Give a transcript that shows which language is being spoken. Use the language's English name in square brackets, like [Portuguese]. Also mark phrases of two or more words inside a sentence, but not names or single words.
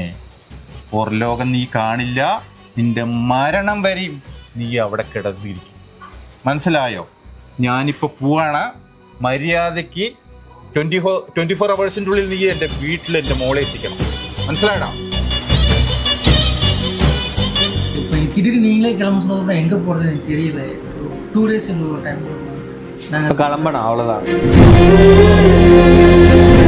[Malayalam] പുറലോകം നീ കാണില്ല. നിന്റെ മരണം വരെയും നീ അവിടെ കിടന്നിരിക്കും. മനസ്സിലായോ? ഞാനിപ്പോൾ പോവാണ്. മര്യാദയ്ക്ക് 24 hours ഉള്ളിൽ നീ എൻ്റെ വീട്ടിൽ എൻ്റെ മോളെ എത്തിക്കണം. മനസ്സിലായടാ? [Tamil] திடீர்னு நீங்களே கிளம்ப சொன்னதுக்கு எங்கே போகிறது எனக்கு தெரியல. 2 days எங்களுக்கு ஒரு டைம் நாங்கள் கிளம்பணும் அவ்வளோதான்.